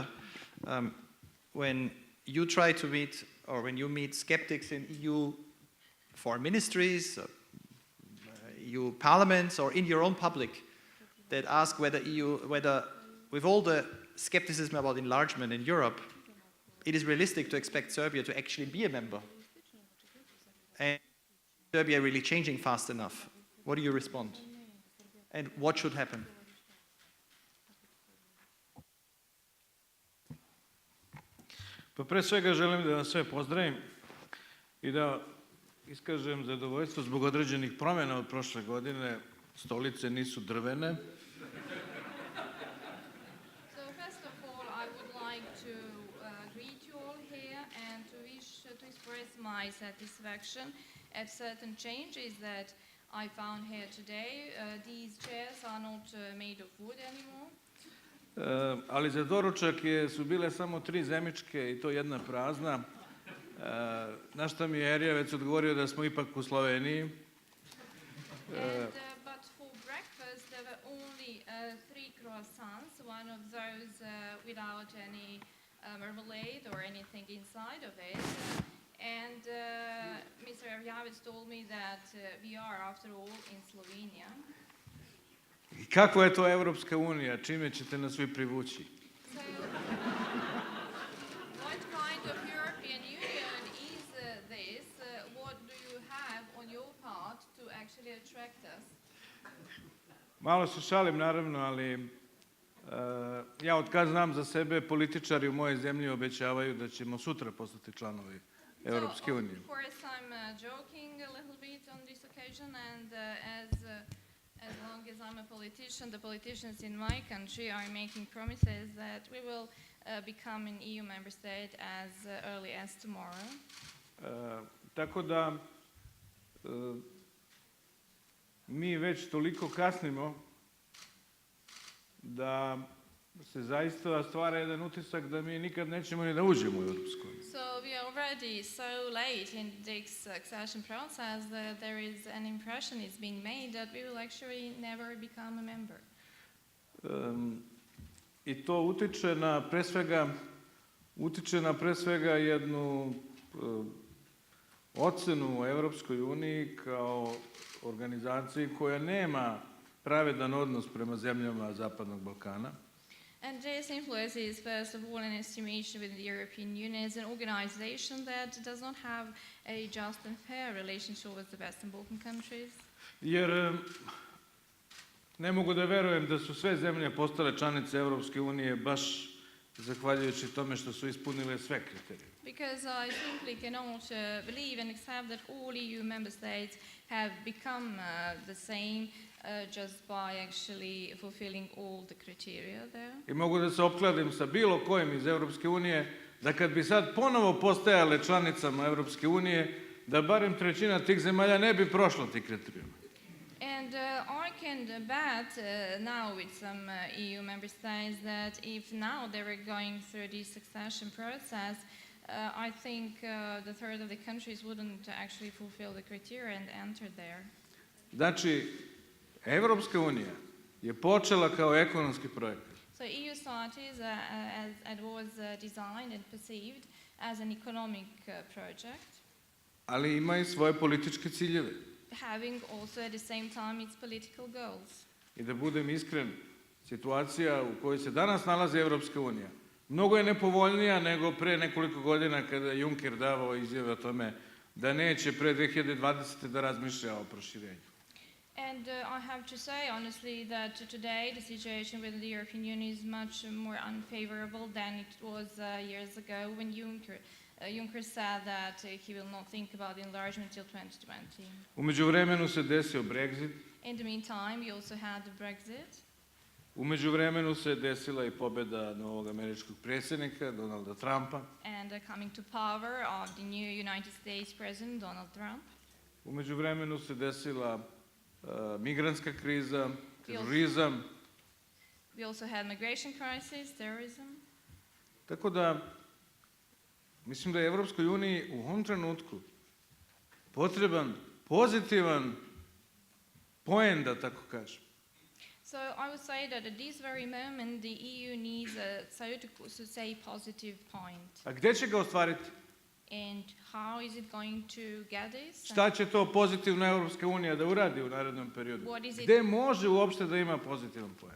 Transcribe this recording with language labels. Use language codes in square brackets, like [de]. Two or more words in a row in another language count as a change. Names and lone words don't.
[en] When you try to meet, or when you meet skeptics in EU foreign ministries, EU parliaments, or in your own public, that ask whether with all the skepticism about enlargement in Europe, it is realistic to expect Serbia to actually be a member, and Serbia really changing fast enough, what do you respond? And what should happen? [sr] Pa pre svega želim da vas sve pozdravim i da iskažem zadovoljstvo zbog određenih promjena od prošle godine. Stolice nisu drvene. [en] So first of all, I would like to greet you all here and to express my satisfaction at certain changes that I found here today. These chairs are not made of wood anymore. [sr] Ali za doručak su bile samo 3 zemičke i to jedna prazna. Na što mi je Erjevec odgovorio da smo ipak u Sloveniji. [en] But for breakfast there were only 3 croissants, one of those without any marmalade or anything inside of it. And Mr. Erjavec told me that we are, after all, in Slovenia. [sr] I kakva je to Evropska unija? Čime ćete nas vi privući? [en] So, what kind of European Union is this? What do you have on your part to actually attract us? [sr] Malo se šalim, naravno, ali ja od kad znam za sebe, političari u mojoj zemlji obećavaju da ćemo sutra postati članovi Europske unije. [en] Of course, I'm joking a little bit on this occasion, and as long as I'm a politician, the politicians in my country are making promises that we will become an EU member state as early as tomorrow. [sr] Tako da mi već toliko kasnimo da se zaista stvara jedan utisak da mi nikad nećemo ni da uđemo u Europsku uniju. [en] So we are already so late in this accession process that there is an impression is being made that we will actually never become a member. [sr] I to utiče na pre svega jednu ocenu u Europskoj uniji kao organizaciji koja nema pravedan odnos prema zemljama Zapadnog Balkana. [en] And this influence is first of all an estimation with the European Union as an organization that does not have a just and fair relationship with the Western Balkan countries. [sr] Jer ne mogu da verujem da su sve zemlje postale članice Europske unije baš zahvaljujući tome što su ispunile sve kriterije. [en] Because I simply cannot believe and accept that all EU member states have become the same just by actually fulfilling all the criteria there. [sr] I mogu da se opkladim sa bilo kojim iz Europske unije da kad bi sad ponovo postajale članicama Europske unije, da barem trećina tih zemalja ne bi prošla ti kriterijuma. [en] And I can bet now with some EU member states that if now they were going through this accession process, I think the third of the countries wouldn't actually fulfill the criteria and enter there. [sr] Znači, Evropska unija je počela kao ekonomski projekat. [en] So EU started as it was designed and perceived as an economic project, [sr] Ali ima i svoje političke ciljeve. [en] having also at the same time its political goals. [sr] I da budem iskren, situacija u kojoj se danas nalazi Evropska unija mnogo je nepovoljnija nego pre nekoliko godina kada je Juncker davao izjave o tome da neće pre 2020. da razmišlja o proširenju. [en] And I have to say honestly that today the situation with the European Union is much more unfavorable than it was years ago when Juncker said that he will not think about enlargement till 2020. [sr] U međuvremenu se desio Brexit, [en] In the meantime, we also had the Brexit. [sr] u međuvremenu se desila i pobjeda novog američkog predsjednika Donalda Trumpa, [en] And coming to power of the new United States President Donald Trump. [sr] u međuvremenu se desila migrantska kriza, terorizam. [en] We also had migration crisis, terrorism. [sr] Tako da, mislim da je Evropskoj uniji u ovom trenutku potreban pozitivan poen, da tako kažem. [en] So I would say that at this very moment the EU needs so to say positive point. [sr] A gdje će ga ostvariti? [en] And how is it going to get this? [sr] Šta će to pozitivno Evropska unija da uradi u narednom periodu? [en] What is it- [sr] Gdje može uopšte da ima pozitivan poen?